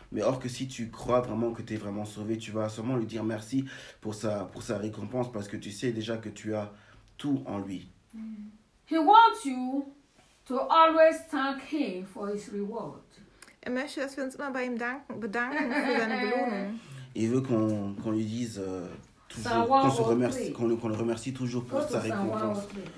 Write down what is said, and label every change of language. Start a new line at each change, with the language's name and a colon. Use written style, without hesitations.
French: Mais or que si tu crois vraiment que tu es vraiment sauvé, tu vas seulement lui dire merci pour sa récompense parce que tu sais déjà que tu as tout en lui.
English: He wants you to always thank him for his reward.
German: Er möchte, dass wir uns immer bei ihm bedanken für seine Belohnung.
French: Il veut qu'on lui dise toujours, qu'on se remercie, qu'on le remercie toujours pour sa récompense.